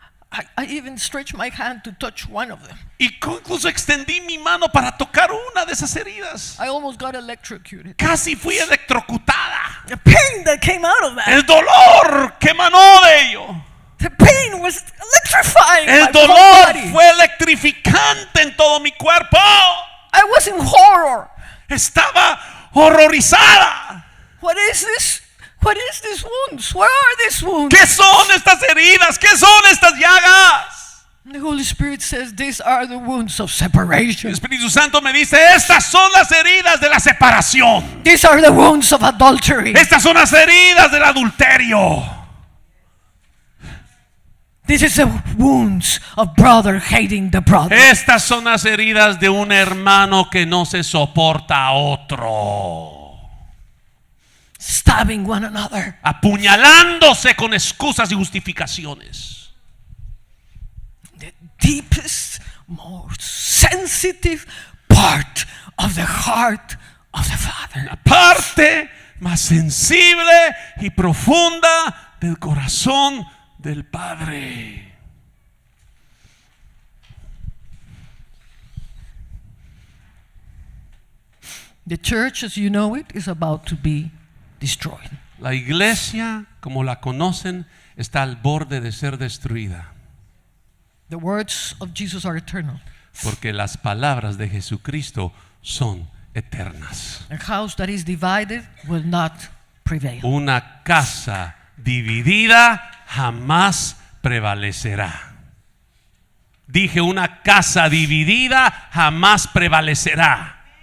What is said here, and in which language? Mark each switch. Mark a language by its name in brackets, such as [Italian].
[English] I even stretched my hand to touch one of them. [Spanish] Y incluso extendí mi mano para tocar una de esas heridas. [English] I almost got electrocuted. [Spanish] Casi fui electrocutada. [English] The pain that came out of that. [Spanish] El dolor que emanó de ello. [English] The pain was electrifying [Spanish] El [English] my whole [Spanish] dolor [English] body. [Spanish] fue electrificante en todo mi cuerpo. [English] I was in horror. [Spanish] Estaba horrorizada. [English] What is this? What is these wounds? Where are these wounds? [Spanish] ¿Qué son estas heridas? ¿Qué son estas llagas? [English] The Holy Spirit says these are the wounds of separation. [Spanish] El Espíritu Santo me dice, estas son las heridas de la separación. [English] These are the wounds of adultery. [Spanish] Estas son las heridas del adulterio. [English] This is the wounds of brother hating the brother. [Spanish] Estas son las heridas de un hermano que no se soporta a otro. [English] Stabbing one another. [Spanish] Apuñalándose con excusas y justificaciones. [English] The deepest, most sensitive part of the heart of the Father. [Spanish] La parte más sensible y profunda del corazón del Padre. [English] The church, as you know it, is about to be destroyed. [Spanish] La iglesia, como la conocen, está al borde de ser destruida. [English] The words of Jesus are eternal. [Spanish] Porque las palabras de Jesucristo son eternas. [English] A house that is divided will not prevail. [Spanish] Una casa dividida jamás prevalecerá. Dije, una casa dividida jamás prevalecerá.